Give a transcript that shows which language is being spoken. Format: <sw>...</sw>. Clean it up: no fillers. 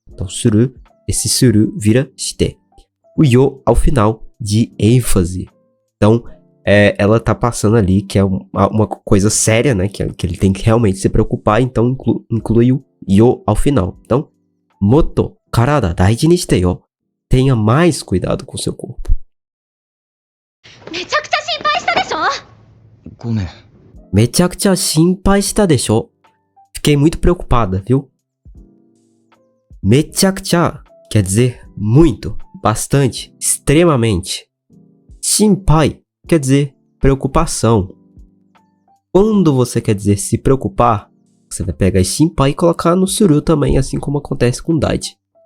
<pt>Então suru, esse suru vira shite. O yo ao final de ênfase. Então ela tá passando ali que é uma coisa séria, né? Que ele tem que realmente se preocupar. Então inclui o yo ao final. Então,</pt> <ja>motto karada daiji ni shite yo.</ja> <pt>Tenha mais cuidado com seu corpo.</pt> <ja>めちゃくちゃ心配したでしょ。ごめん。めちゃくちゃ心配したでしょ?</ja> <pt>Fiquei muito preocupada, viu? Mechakucha quer dizer muito, bastante, extremamente. Shinpai quer dizer preocupação. Quando você quer dizer se preocupar, você vai pegar shinpai e colocar no suru também, assim como acontece com daiji.</pt>